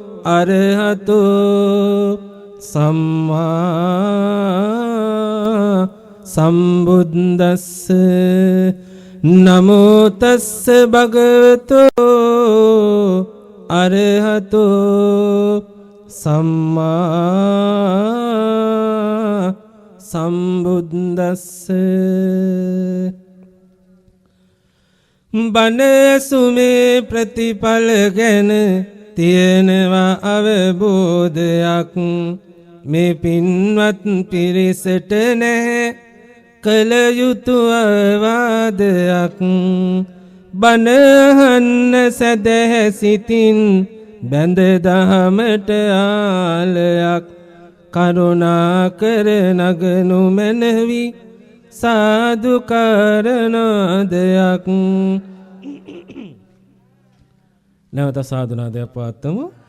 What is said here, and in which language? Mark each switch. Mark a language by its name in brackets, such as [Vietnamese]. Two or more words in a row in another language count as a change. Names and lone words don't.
[Pali] අරහතෝ සම්මා සම්බුද්දස්ස නමෝ තස්ස භගවතෝ අරහතෝ සම්මා සම්බුද්දස්ස [Sinhala] බණ සුමේ ප්‍රතිඵල ගැන තියෙනවා අවබෝධයක් මේ පින්වත් පිරිසට නැහැ කල යුතු අවවාදයක් බණ අහන්න සදහැ සිතින් බැඳ දහමට ආලයක් කරුණා කර නගනු මැනවි සාදු කරනාදයක් නැවත සාදුනාදයක් පවත්වමු.